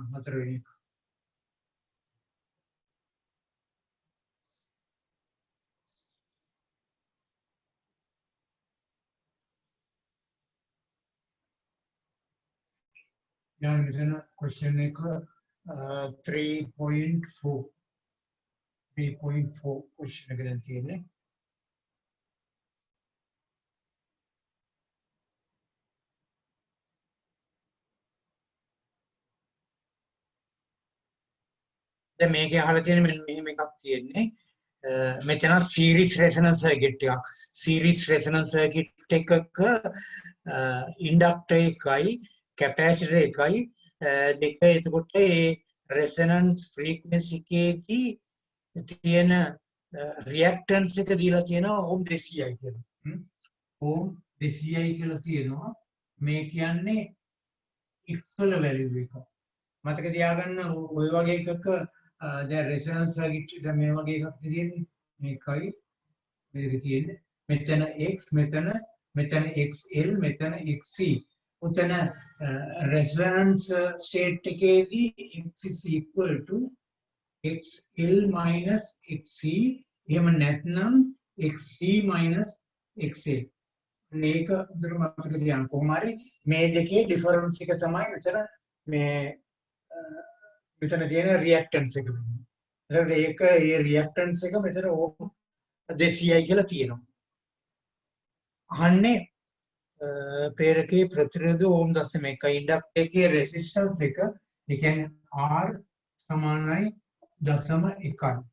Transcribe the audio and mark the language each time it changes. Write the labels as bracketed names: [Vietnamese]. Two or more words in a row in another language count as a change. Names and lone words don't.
[Sinhala] හතර වෙනි එක. දැන් මෙතන question එක 3.4 question එක දැන් තියෙන්නේ. දැන් මේකේ අහලා තියෙන මෙහෙම එකක් තියෙන්නේ මෙතන [English] series resonance circuit [Sinhala] එකක් [English] series resonance circuit [Sinhala] එකක inductor එකයි capacitor එකයි දෙක එතකොට ඒ resonance frequency එකේදී තියෙන reactance එක දීලා තියෙනවා ohm 200යි කියලා ohm 200යි කියලා තියෙනවා මේ කියන්නේ x වල value එක මතක තියාගන්න ඔය වගේ එකක දැන් [English] resonance circuit [Sinhala] දැන් මේ වගේ එකක් තියෙන්නේ මේකයි මේක තියෙන්නේ මෙතන x මෙතන xl මෙතන xc උතන [English] resonance state [Sinhala] එකේදී [English] x is equal to xl minus xc [Sinhala] එහෙම නැත්නම් [English] xc minus xl [Sinhala] මේක උදේට මතක තියාගන්න කොහොම හරි මේ දෙකේ difference එක තමයි මෙතන තියෙන reactance එක වෙන්නේ. ඒක ඒ reactance එක මෙතන ohm 200යි කියලා තියෙනවා. අහන්නේ ප්‍රේරකයේ ප්‍රතිරෝධ ohm 0.1 ඉන්ඩක්ටර් එකේ resistance එක ඒ කියන්නේ R සමානයි 0.1යි.